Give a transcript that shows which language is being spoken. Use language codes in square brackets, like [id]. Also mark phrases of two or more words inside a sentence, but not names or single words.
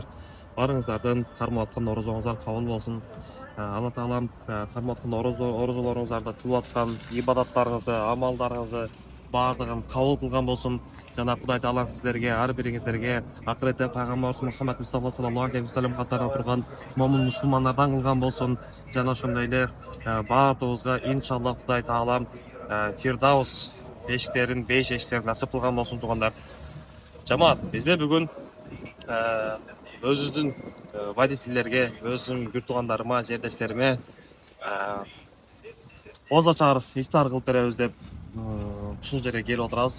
[ky] Барыңыздардын кармап аткан орозоңуздар кабыл болсун. Алла таалам кармап аткан орозолоруңуздарда кылып аткан ибадаттарыңызды, амалдарыңызды бардыгын кабыл кылган болсун. Жана Кудай таалам сиздерге, ар бириңиздерге акыретте пайгамбарыбыз Мухаммад Мустафа [ar] صَلَّى اللهُ عَلَيْهِ وَسَلَّمَ [ky] катарында турган момун мусулмандардан кылган болсун. Жана ошондой эле бардыгыбызга иншаллах Кудай таалам Фирдаус эшиктерин, беш эшиктерин насып кылган болсун туугандар. Жамаат, бизде бүгүн өзүбүздүн водительдерге, өзүмдүн күр туугандарыма, жердештериме озачар ифтар кылып беребиз деп ушул жерге келип отурабыз.